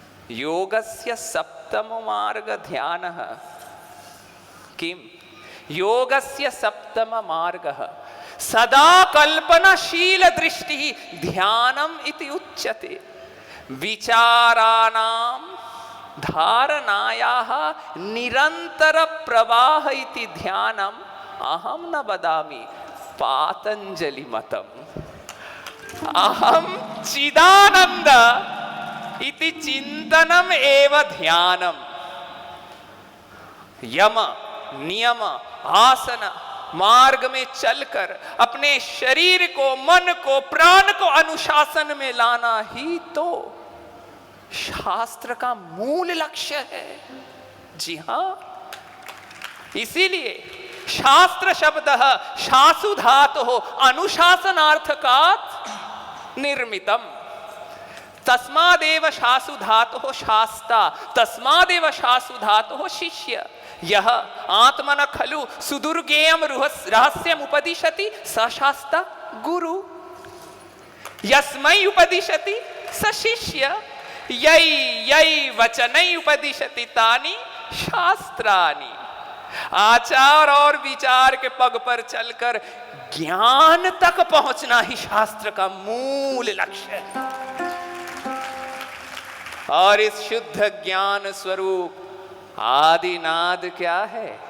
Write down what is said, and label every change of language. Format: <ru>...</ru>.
<sa>योगस्य सप्तमो मार्ग ध्यानः। किं? योगस्य सप्तम मार्गः सदा कल्पनाशील दृष्टिः ध्यानम् इति उच्यते। विचाराणां धारणायाः निरन्तर प्रवाह इति ध्यानम् अहं न वदामि, पातञ्जलि मतम्। अहं चिदानन्द इति चिन्तनम् एव ध्यानम्।</sa> <hi>यम नियम आसन मार्ग में चलकर अपने शरीर को मन को प्राण को अनुशासन में लाना ही तो शास्त्र का मूल लक्ष्य है। जी हाँ, इसीलिए</hi> <sa>शास्त्र शब्दः शासु धातुः अनुशासनार्थकात् निर्मितम्। तस्मादेव शासु धातुः शास्ता, तस्मादेव शासु धातुः शिष्य। यह आत्मन खलु सुदुर्गेयं रहस्यम् उपदिशति स शास्ता गुरु। यस्मै उपदिशति स शिष्य। यै यै वचनै उपदिशति तानि शास्त्राणि।</sa> <hi>आचार और विचार के पग पर चलकर ज्ञान तक पहुंचना ही शास्त्र का मूल लक्ष्य है। और इस शुद्ध ज्ञान स्वरूप आदिनाद क्या है?</hi>